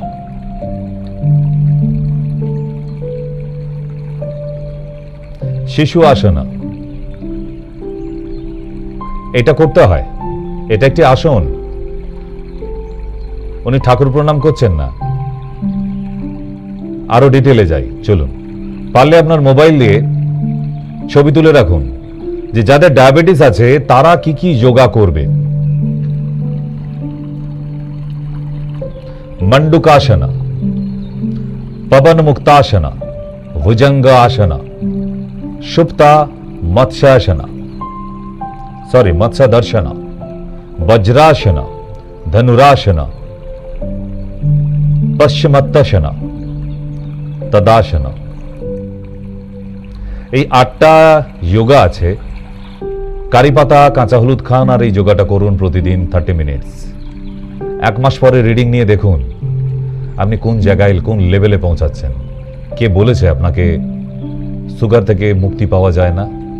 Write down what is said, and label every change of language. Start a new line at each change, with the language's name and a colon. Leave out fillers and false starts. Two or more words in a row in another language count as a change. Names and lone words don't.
Bangla: শিশু আসনা, এটা করতে হয়, এটা একটি আসন। উনি ঠাকুর প্রণাম করছেন না, আরো ডিটেলে যাই, চলুন। পারলে আপনার মোবাইল দিয়ে ছবি তুলে রাখুন যে যাদের ডায়াবেটিস আছে তারা কি কি যোগা করবে। मंडूकासना, पवन मुक्तासना, भुजंग आसना, सुप्ता मत्स्यासना, सॉरी मत्स्य दर्शना, वज्रासना, धनुरासना, पश्चिमत्तासना, तदासना। এই 8টা যোগা আছে। কারি পাতা, কাঁচা হলুদ খান আর এই যোগাটা করুন প্রতিদিন 30 মিনিটস। 1 মাস পরে রিডিং নিয়ে দেখুন আপনি কোন জায়গায়, কোন লেভেলে পৌঁছাচ্ছেন। কে বলেছে আপনাকে সুগার থেকে মুক্তি পাওয়া যায় না?